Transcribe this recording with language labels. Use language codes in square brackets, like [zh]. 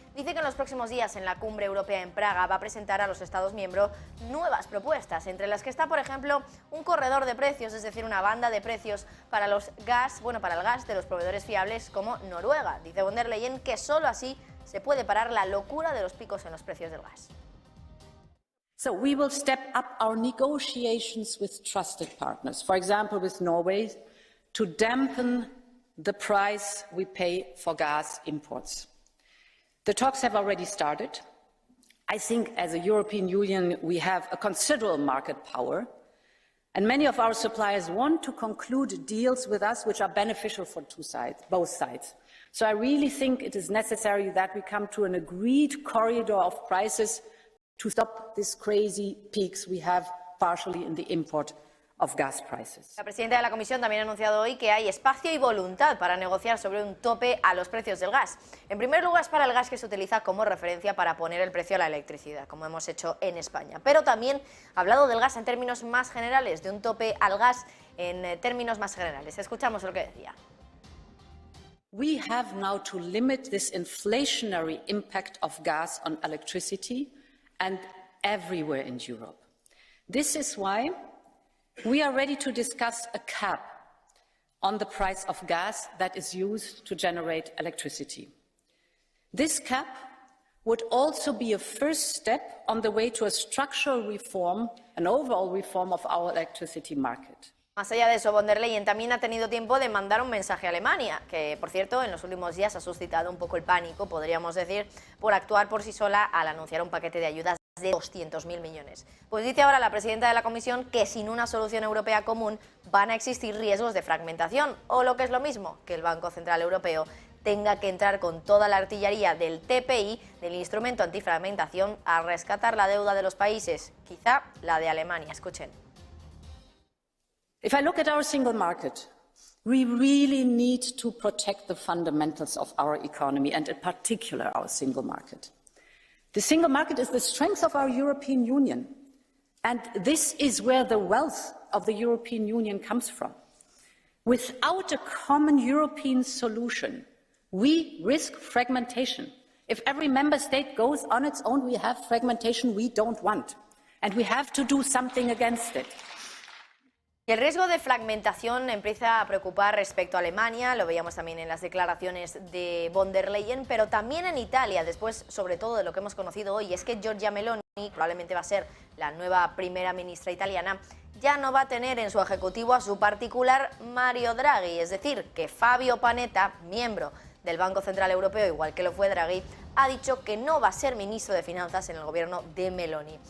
[es] Dice que en los próximos días en la Cumbre Europea en Praga va a presentar a los Estados miembros nuevas propuestas, entre las que está, por ejemplo, un corredor de precios, es decir, una banda de precios para el gas de los proveedores fiables como Noruega. Dice von der Leyen que solo así se puede parar la locura de los picos en los precios del gas. [en] So we will step up our negotiations with trusted partners, for example with Norway, to dampen the price we pay for gas imports. The talks have already started. I think as a European Union we have a considerable market power, and many of our suppliers want to conclude deals with us which are beneficial for both sides. So I really think it is necessary that we come to an agreed corridor of prices to stop these crazy peaks we have partially in the import of gas prices. [es] La presidenta de la Comisión también ha anunciado hoy que hay espacio y voluntad para negociar sobre un tope a los precios del gas. En primer lugar, es para el gas que se utiliza como referencia para poner el precio a la electricidad, como hemos hecho en España. Pero también ha hablado del gas en términos más generales, de un tope al gas en términos más generales. Escuchamos lo que decía. [en] We have now to limit this inflationary impact of gas on electricity and everywhere in Europe. This is why we are ready to discuss a cap on the price of gas that is used to generate electricity. This cap would also be a first step on the way to a structural reform, an overall reform of our electricity market. [es] Más allá de eso, von der Leyen también ha tenido tiempo de mandar un mensaje a Alemania, que, por cierto, en los últimos días ha suscitado un poco el pánico, podríamos decir, por actuar por sí sola al anunciar un paquete de ayudas de 200.000 millones. Pues dice ahora la presidenta de la Comisión que sin una solución europea común van a existir riesgos de fragmentación, o lo que es lo mismo, que el Banco Central Europeo tenga que entrar con toda la artillería del TPI, del instrumento antifragmentación, a rescatar la deuda de los países, quizá la de Alemania. Escuchen. [en] If I look at our single market, we really need to protect the fundamentals of our economy and in particular our single market. The single market is the strength of our European Union, and this is where the wealth of the European Union comes from. Without a common European solution, we risk fragmentation. If every member state goes on its own, we have fragmentation we don't want, and we have to do something against it. [es] Y el riesgo de fragmentación empieza a preocupar respecto a Alemania, lo veíamos también en las declaraciones de von der Leyen, pero también en Italia, después sobre todo de lo que hemos conocido hoy, es que Giorgia Meloni, probablemente va a ser la nueva primera ministra italiana, ya no va a tener en su ejecutivo a su particular Mario Draghi, es decir, que Fabio Panetta, miembro del Banco Central Europeo, igual que lo fue Draghi, ha dicho que no va a ser ministro de Finanzas en el gobierno de Meloni.